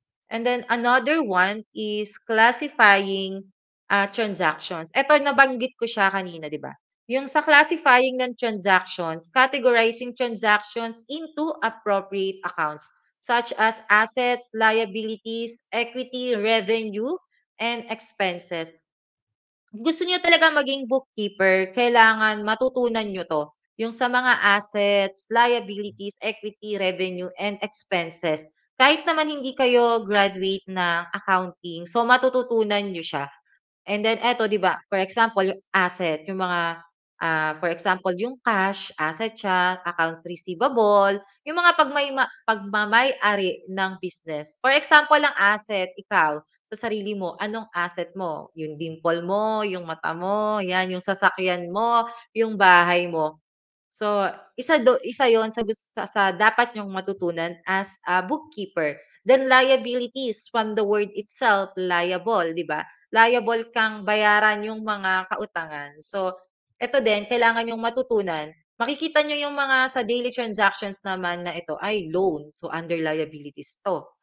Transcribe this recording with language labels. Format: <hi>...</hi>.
<en>And then another one is classifying, transactions.</en> <tl>Eto nabanggit ko siya kanina, 'di ba? Yung sa</tl> <en>classifying ng transactions, categorizing transactions into appropriate accounts such as assets, liabilities, equity, revenue, and expenses.</en> <tl>Gusto niyo talaga maging bookkeeper, kailangan matutunan niyo 'to, yung sa mga assets, liabilities, equity, revenue, and expenses. Kahit naman hindi kayo graduate ng accounting, so matututunan niyo siya. And then eto 'di ba, for example yung asset, yung mga, for example yung cash, asset siya, accounts receivable, yung mga pagmamay-ari ng business. For example ang asset, ikaw sa sarili mo, anong asset mo? Yung dimple mo, yung mata mo, 'yan, yung sasakyan mo, yung bahay mo. So, isa 'yon sa dapat niyong matutunan as a bookkeeper.</tl> <en>Then liabilities from the word itself, liable,</en> <tl>'di ba? Liable kang bayaran yung mga kautangan. So, eto din kailangan niyong matutunan. Makikita niyo yung mga sa daily transactions naman na ito ay loan, so under liabilities 'to.</tl>